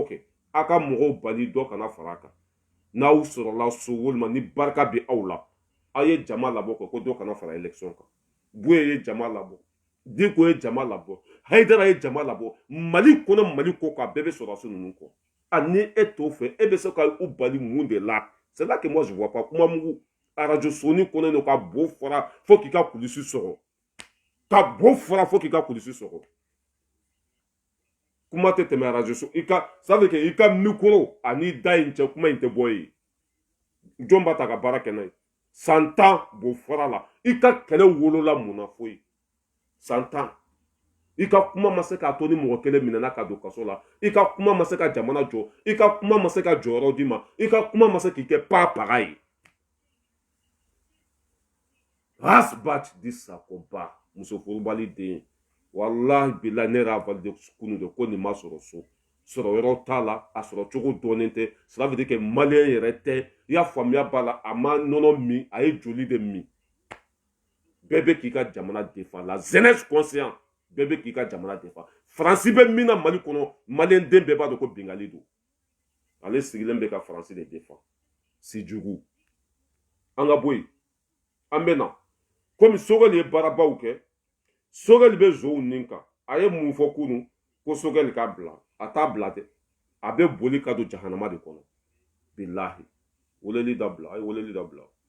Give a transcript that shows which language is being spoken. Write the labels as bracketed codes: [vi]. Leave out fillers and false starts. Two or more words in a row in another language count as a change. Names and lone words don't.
[bm] kɛ a ka mɔgɔw bali dɔ kana fara kan n'aw sɔrɔla so walima ni barika bɛ aw la a ye jama labɔ kɛ ko dɔ kana fara élection kan Buye ye jama labɔ Diko ye jama labɔ Haidara ye jama labɔ Mali kɔnɔ Mali kɔ ka bɛɛ bɛ sɔrɔsi ninnu kɔ ni e t'o fɛ e bɛ se ka u bali mun de la [fr] c'est là que moi je vois pas [bm] kuma mugu arajo soni kɔnɔ no ka bo fara fo k'i ka kulisi sɔgɔ ka bo fara fo k'i ka kulisi sɔgɔ kuma tɛ tɛmɛ arajo so [fr] ça veut dire que [bm] i ka micro ani da in cɛ kuma in tɛ bɔ ye jɔn b'a ta ka baara kɛ n'a ye 100 ans bo fara la i ka kɛlɛ wolola mun na foyi 100 ans i ka kuma ma se k'a to ni mɔgɔ kelen minɛna ka don kaso la i ka kuma ma se ka jamana jɔ i ka kuma ma se ka jɔyɔrɔ d'i ma i ka kuma ma se k'i kɛ paga ye Rasbat di Sakoba muso furubali den [ar] wallahi billahi [bm] ne yɛrɛ valide kunu de ko nin ma sɔrɔ so sɔrɔ yɔrɔ t'a la a sɔrɔ cogo dɔɔnin tɛ [fr] cela veut dire que [bm] malien yɛrɛ tɛ i y'a faamuya b'a la a ma nɔnɔ min a ye joli de min bɛɛ bɛ k'i ka jamana [fr] défend la jeunesse [bm] conscient bɛɛ bɛ k'i ka jamana défend Faransi bɛ min na Mali kɔnɔ malien den bɛɛ b'a dɔn ko bingali don ale sigilen bɛ ka Faransi de défend si jugu an ka bɔ yen an bɛ na komi Sogɛli ye baarabaw kɛ Sogɛli bɛ zow nin kan a ye mun fɔ kunun ko Sogɛli k'a bila a t'a bila dɛ a bɛ boli ka don jahanama de kɔnɔ bilahi weleli dabila a ye weleli dabila